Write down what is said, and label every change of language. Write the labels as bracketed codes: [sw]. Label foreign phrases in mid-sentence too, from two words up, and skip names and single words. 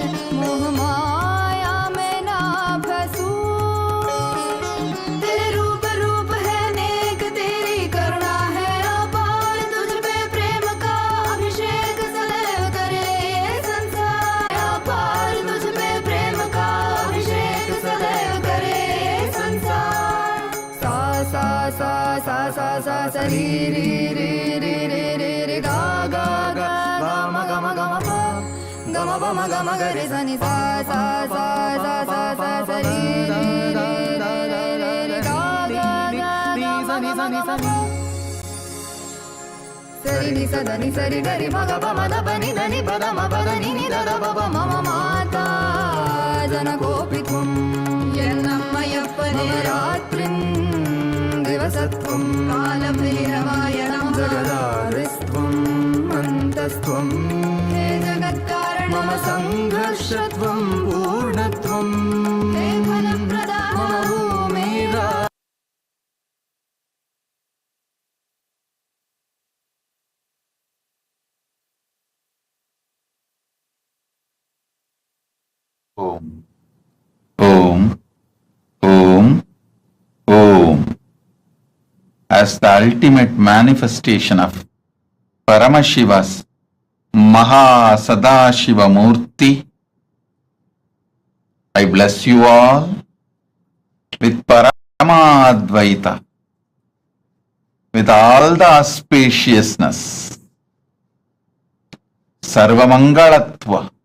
[hi] मोह माया में ना फंसूं, तेरे रूप रूप है नेक, तेरी करुणा है अपार, तुझ पे प्रेम का अभिषेक सदैव करे ये संसार। अपार तुझ पे प्रेम का अभिषेक सदैव करे ये संसार। सा सा सा सा सा सा सा री री री री री री री गा गा गा गा म ग म ग म प ग म प म ग म ग रे सा नि सा सा सा सा सा सा सा री री री री री री गा गा गा गा सा नि सा नि सा नि सरि नि सा ध नि सरि ग रि म ग प म ध प नि ध नि प ध म प ध नि नि ध ध प प [sa] मम माता जनकोऽपि त्वं यन्नम्मयप्पने मम रात्रिं दिवसत्वं कालभैरवाय नमः जगदादिस्त्वम् अन्तस्त्वं हे जगत्कारण मम संघर्षत्वं पूर्णत्वं हे फलप्रदा मम भूमिरा। Om, Om, Om, Om. [en] As the ultimate manifestation of Paramashiva's MahaSadashiva Murthy, I bless you all with Paramadvaita, with all the auspiciousness Sarvamangalatva.